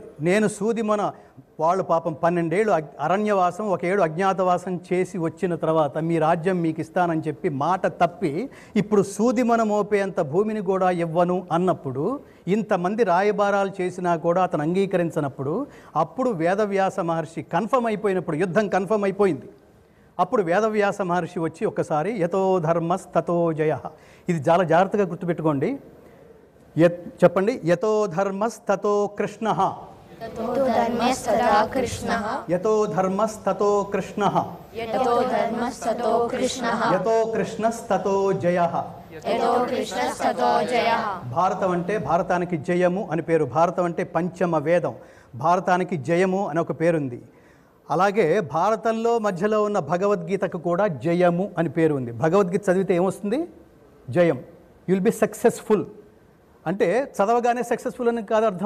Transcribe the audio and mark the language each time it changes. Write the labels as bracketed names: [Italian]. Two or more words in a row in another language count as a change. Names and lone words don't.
[Telugu] నేను సూదిమొన వాళ్ళు పాపం 12 ఏళ్ళు అరణ్యవాసం, 1 ఏడు అజ్ఞాతవాసం చేసి వచ్చిన తర్వాత మీ రాజ్యం మీకు ఇస్తానని చెప్పి మాట తప్పి ఇప్పుడు సూదిమొన మోపేంత భూమిని కూడా ఇవ్వను అన్నప్పుడు, ఇంతమంది రాయబారాలు చేసినా కూడా అతను అంగీకరించినప్పుడు, అప్పుడు వేదవ్యాస మహర్షి కన్ఫర్మ్ అయిపోయినప్పుడు, యుద్ధం కన్ఫర్మ్ అయిపోయింది, అప్పుడు వేదవ్యాస మహర్షి వచ్చి ఒక్కసారి [Sanskrit] యతో ధర్మస్తతో జయ, [Telugu] ఇది చాలా జాగ్రత్తగా గుర్తుపెట్టుకోండి. [Sanskrit] చెప్పండి, యతో ధర్మస్తతో కృష్ణ. ततो धर्मस्तथा कृष्णः यतो धर्मस्ततो कृष्णः यतो धर्मस्ततो कृष्णः यतो కృష్ణస్తతో జయః. यतो कृष्णस्ततो जयः. [Telugu] భారతం అంటే భారతానికి జయము అని పేరు. భారతం అంటే పంచమ వేదం. భారతానికి జయము అని ఒక పేరుంది. అలాగే భారతంలో మధ్యలో ఉన్న భగవద్గీతకు కూడా జయము అని పేరు ఉంది. భగవద్గీత చదివితే ఏమొస్తుంది? జయం. [English] you'll be successful. [Telugu] అంటే చదవగానే సక్సెస్ఫుల్ అని కాదు అర్థం.